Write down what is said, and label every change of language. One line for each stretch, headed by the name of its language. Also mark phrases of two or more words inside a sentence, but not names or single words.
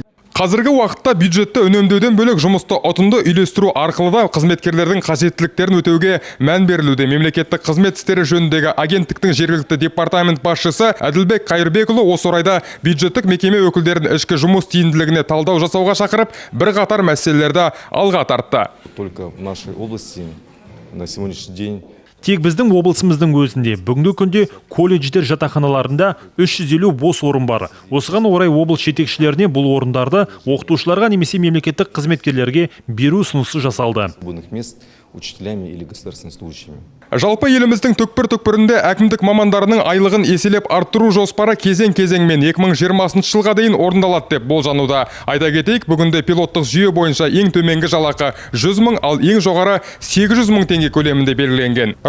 Kazakh: Қазіргі уақытта бюджетті үнемдеуден бөлек жұмысты ұтымды үйлестіру арқылы да қызметкерлердің қажеттіліктерін өтеуге мән берілуде. Мемлекеттік қызмет істері жөніндегі агенттіктің жергілікті департамент басшысы Әділбек Қайырбекұлы осы орайда бюджеттік мекеме өкілдерін ішкі жұмыс тиімділігіне талдау жасауға шақырып, бірқатар мәселелерді алға тартты.
Russian: Только в нашей области на сегодняшний день
Kazakh: тек біздің облысымыздың өзінде бүгінгі күнде колледждер жатақханаларында 350 бос орын бар. Осыған орай облыс жетекшілеріне бұл орындарды оқытушыларға немесе мемлекеттік қызметкерлерге беру ұсынысы жасалды.
Russian: Свободных мест учителями или государственными служащими.
Kazakh: Жалпы еліміздің түкпір-түкпірінде әкімдік мамандарының айлығын еселеп арттыру жоспары кезең-кезеңмен 2020 жылға дейін орындалады деп болжануда. Айта кетейік, бүгінде пилоттық жүйе бойынша ең төменгі жалақы 100 мың, ал ең жоғары 800 мың теңге көлемінде белгіленген.